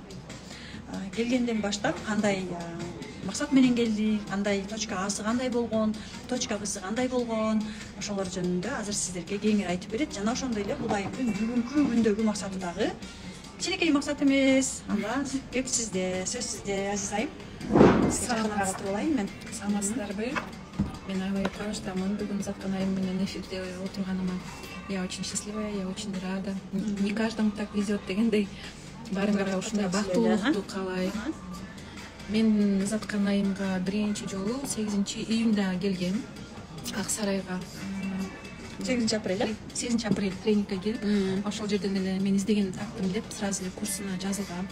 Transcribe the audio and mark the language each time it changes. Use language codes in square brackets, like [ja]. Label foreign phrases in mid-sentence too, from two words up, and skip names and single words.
[ky] Келгенден баштап кандай максат менен келди, кандай точка Асы кандай болгон, точка Бсы кандай болгон, ошолор жөнүндө азыр сиздерге кеңири айтып берет. Жана ошондой эле бул айымдын бүгүнкү күндөгү максаты дагы кичинекей максат эмес. Анда кеп сизде, сөз сизде, Азиз айым. Саламатсызбы болайын мен. Саламатсыздарбы. Мен аябай кубанычтамын бүгүн Заткан айым менен эфирде отурганыма. [ru] Я очень счастливая, я очень рада. Не каждому так везет дегендей. [ky] Баарыңарга ушундай бактылуулукту каалайм. Мен Заткан айымга биринчи жолу 8-июнда келгем. Ак Сарайга. 8 апрель тренингге келип, ошол жерден эле мен издеген таптым деп сразу эле курсуна жазылгам.